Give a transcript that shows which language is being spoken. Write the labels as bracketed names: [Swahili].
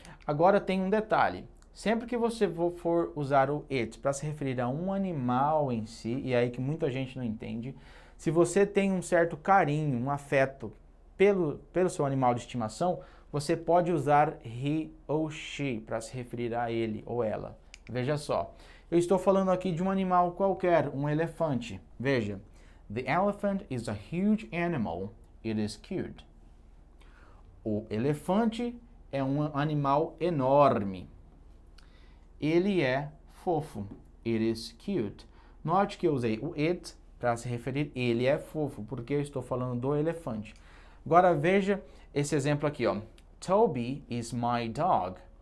[Portuguese] Agora tem um detalhe. Sempre que você for usar o it para se referir a um animal em si, e é aí que muita gente não entende, se você tem um certo carinho, um afeto pelo seu animal de estimação, você pode usar he ou she para se referir a ele ou ela. Veja só. Eu estou falando aqui de um animal qualquer, um elefante. Veja. [English] The elephant is a huge animal. It is cute. [Portuguese] O elefante é um animal enorme. Ele é fofo. [English] It is cute. [Portuguese] Note que eu usei o it para se referir ele é fofo, porque eu estou falando do elefante. Agora veja esse exemplo aqui, ó. [English] Toby is my dog.